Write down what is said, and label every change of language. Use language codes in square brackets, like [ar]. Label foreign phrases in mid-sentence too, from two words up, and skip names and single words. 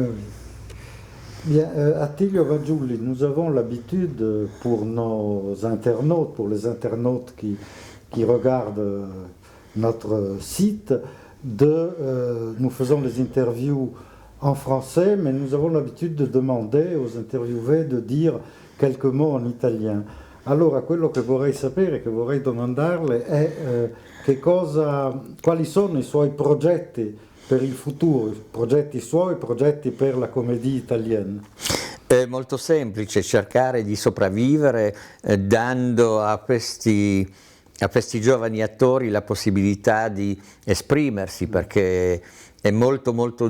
[fr] Bien, Attilio Vaggiulli, nous avons l'habitude pour nos internautes, pour les internautes qui regardent notre site, nous faisons des interviews en français, mais nous avons l'habitude de demander aux interviewés de dire quelques mots en italien. [it] Allora, quello che vorrei sapere, che vorrei domandarle è quali sono i suoi progetti per il futuro, progetti suoi, progetti per la commedia italiana? È molto semplice, cercare di sopravvivere dando a questi giovani attori la possibilità di esprimersi, perché è molto molto